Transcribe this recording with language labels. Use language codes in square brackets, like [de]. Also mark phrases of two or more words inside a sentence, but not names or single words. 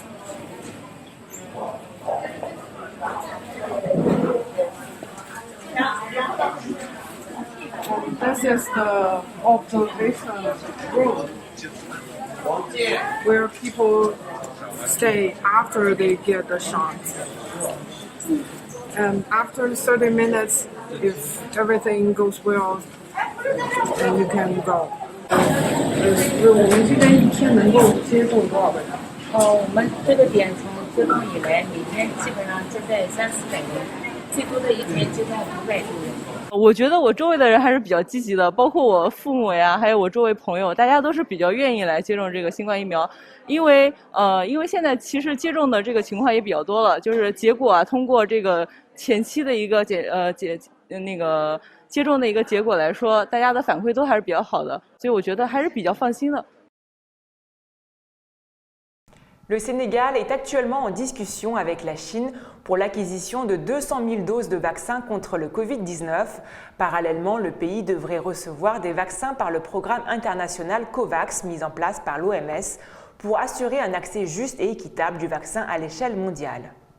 [en] This is the observation room where people stay after they get the shot. And after 30 minutes, if everything goes well, then you can go. [zh] 我们这边一天能够接种多少个人？我们这个点从接种以来，每天基本上接待300-400人，最多的一天接种500多人。我觉得我周围的人还是比较积极的，包括我父母呀，还有我周围朋友，大家都是比较愿意来接种这个新冠疫苗。因为现在其实接种的这个情况也比较多了，就是结果啊，通过这个前期的一个接种的一个结果来说，大家的反馈都还是比较好的，所以我觉得还是比较放心的。 [fr] Le Sénégal est actuellement en discussion avec la Chine pour l'acquisition de 200 000 doses de vaccins contre le Covid-19. Parallèlement, le pays devrait recevoir des vaccins par le programme international COVAX mis en place par l'OMS pour assurer un accès juste et équitable du vaccin à l'échelle mondiale.